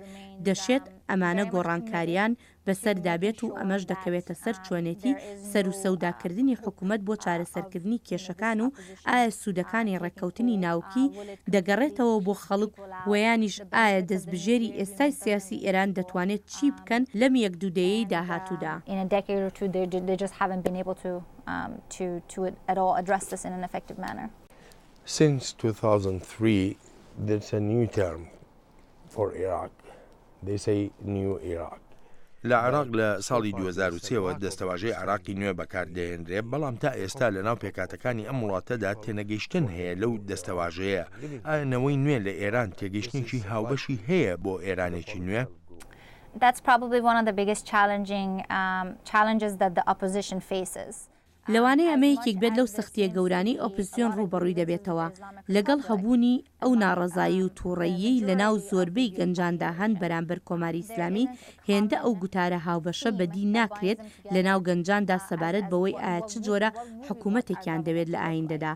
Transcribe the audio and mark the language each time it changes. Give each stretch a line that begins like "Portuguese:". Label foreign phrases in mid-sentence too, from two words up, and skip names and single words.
Central Kurdish: دەشێت ئەمانە گۆڕانکاریان بەسەردابێت و ئەمەش دەکەوێتە سەر چۆنێتی سەر و سەوداکردنی حکوومەت بۆ چارەسەرکردنی کێشەکان و ئایا سوودەکانی ڕێککەوتنی ناوکی دەگەڕێتەوە بۆ خەڵک وەیانیش ئایا دەستبژێری ئێستای سیاسی ئێران دەتوانێت چی بکەن لەم یەک دوودەیەی داهاتوودا.
English: Since 2003, there's a new term for Iraq. They say New Iraq.
Central Kurdish: لە عێراق لە ساڵی 2003ەوە دەستەواژەی عێراقی نوێ بەکاردێنرێت، بەڵام تا ئێستا لە ناو پێکاتەکانی ئەم وڵاتەدا تێنەگەیشتن هەیە لەو دەستەواژەیە. ئاینەوەی نوێ لە ئێران تێگەیشتێکی هاوبەشی هەیە بۆ ئێرانێکی نوێ؟
English: That's probably one of the biggest challenges that the opposition faces.
Central Kurdish: لەوانەیە ئەمە یەکێک بێت لەو سەختیە گەورانی ئۆپۆزیسیۆن ڕوبەڕووی دەبێتەوە لەگەڵ هەبوونی ئەو ناڕەزایی و تووڕەیی لە ناو زۆربەی گەنجاندا هەن بەرامبەر کۆماری ئیسلامی. هێندە ئەو گوتارە هاوبەشە بەدی ناکرێت لە ناو گەنجاندا سەبارەت بەوەی ئایا چ جۆرە حکوومەتێکیان دەوێت لە ئایندەدا.